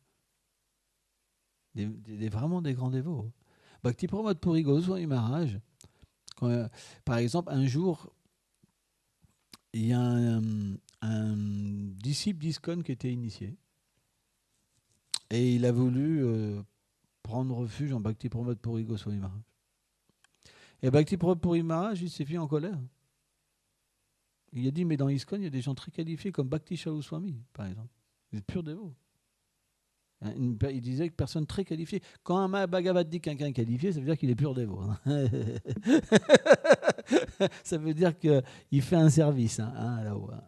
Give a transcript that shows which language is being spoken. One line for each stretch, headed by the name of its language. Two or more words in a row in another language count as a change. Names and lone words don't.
French: Vraiment des grands dévots. Bhakti Pramod Puri Goswami Maharaj, par exemple, un jour, il y a un disciple d'ISKCON qui était initié. Et il a voulu prendre refuge en Bhakti Pramod Puri Goswami Maharaj. Et Bhakti Pramod Puri Maharaj, il s'est mis en colère. Il a dit, mais dans ISKCON, il y a des gens très qualifiés comme Bhakti Swami, par exemple. Des purs dévots. Il disait que personne très qualifié. Quand un Bhagavad dit quelqu'un est qualifié, ça veut dire qu'il est pur dévot. Ça veut dire qu'il fait un service là-haut.